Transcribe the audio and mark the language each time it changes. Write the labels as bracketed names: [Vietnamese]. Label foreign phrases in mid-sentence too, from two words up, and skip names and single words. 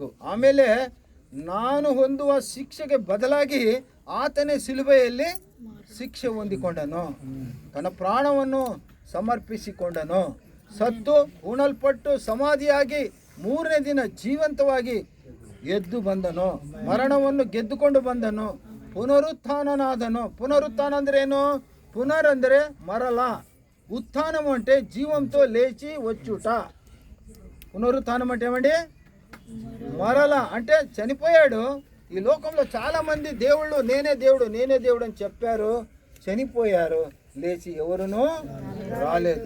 [Kannada] ಆಮೇಲೆ ನಾನು ಹೊಂದುವ ಶಿಕ್ಷೆಗೆ ಬದಲಾಗಿ ಆತನೇ ಸಿಲುಬೆಯಲ್ಲಿ ಶಿಕ್ಷೆ ಹೊಂದಿಕೊಂಡನು, ತನ್ನ ಪ್ರಾಣವನ್ನು ಸಮರ್ಪಿಸಿಕೊಂಡನು, ಸತ್ತು ಉಣಲ್ಪಟ್ಟು ಸಮಾಧಿಯಾಗಿ 3ನೇ ದಿನ ಜೀವಂತವಾಗಿ ಎದ್ದು ಬಂದನು, ಮರಣವನ್ನು ಗೆದ್ದುಕೊಂಡು ಬಂದನು, [Telugu] పునరుత్థాననాదను. [Kannada] పునరుత్థానం ಅಂದ್ರೆ ಏನು? [Telugu] పునర్ ಅಂದರೆ మరల, ఉత్థానం అంటే జీవంతో లేచి వచ్చుట. పునరుత్థానం అంటే ఏమండి? మరల అంటే చనిపోయాడు. ఈ లోకంలో చాలామంది దేవుళ్ళు నేనే దేవుడు అని చెప్పారు, చనిపోయారు, లేచి ఎవరునూ రాలేదు.